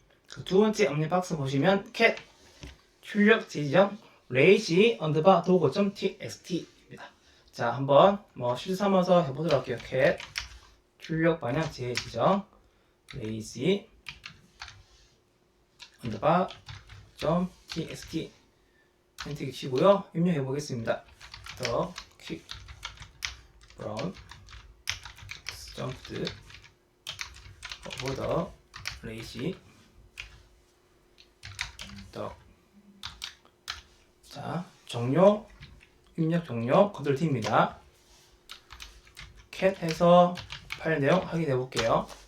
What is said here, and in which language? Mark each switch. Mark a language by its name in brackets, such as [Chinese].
[Korean] 그 두 번째 업무 박스 보시면 cat 출력 제지점 lazy underbar dogo.txt입니다. 자, 한번 실수 삼아서 해보도록 할게요. cat 출력 방향 제지점 lazy underbar .txt 엔터 치고요. 입력해 보겠습니다. [English] 더 quick brown jumped over the lazy dog. [Korean] 자, 종료, 입력 종료, 컨트롤 T입니다. cat 해서 파일 내용 확인해 볼게요.